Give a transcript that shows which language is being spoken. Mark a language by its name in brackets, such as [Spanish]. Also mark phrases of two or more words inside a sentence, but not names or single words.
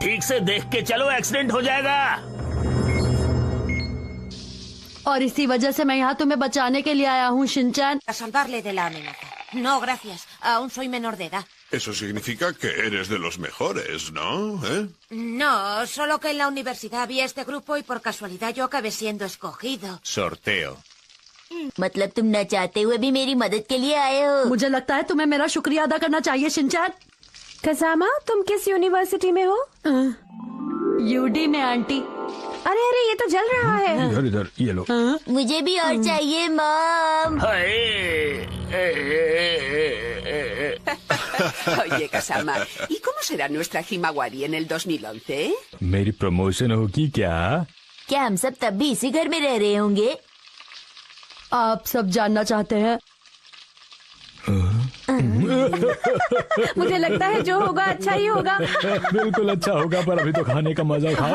[Hindi] से देख के चलो, एक्सीडेंट हो जाएगा। और इसी वजह से मैं यहाँ तुम्हें बचाने के लिए आया हूँ, शिनचैन। [Spanish] A salvarle de la amenaza. No, gracias. Aún soy menor de edad. Eso significa que eres de los mejores, ¿no? ¿Eh? No, solo que en la universidad vi este grupo y por casualidad yo acabé siendo escogido. Sorteo. [Hindi] मतलब तुम न चाहते हुए भी मेरी मदद के लिए आए हो। मुझे लगता है तुम्हें मेरा शुक्रिया अदा करना चाहिए, शिनचैन। कजामा, तुम किस यूनिवर्सिटी में हो? यूडी में, आंटी। अरे अरे, ये तो जल रहा है। इधर इधर, ये लो। मुझे भी और चाहिए मॉम। [Spanish] Oye, Kasama, ¿y cómo será nuestra Himawari en el 2011? [Hindi] मेरी प्रमोशन होगी क्या? क्या हम सब तब भी इसी घर में रह रहे होंगे? आप सब जानना चाहते हैं? मुझे लगता है जो होगा अच्छा ही होगा। बिल्कुल अच्छा होगा, पर अभी तो खाने का मजा खाओ।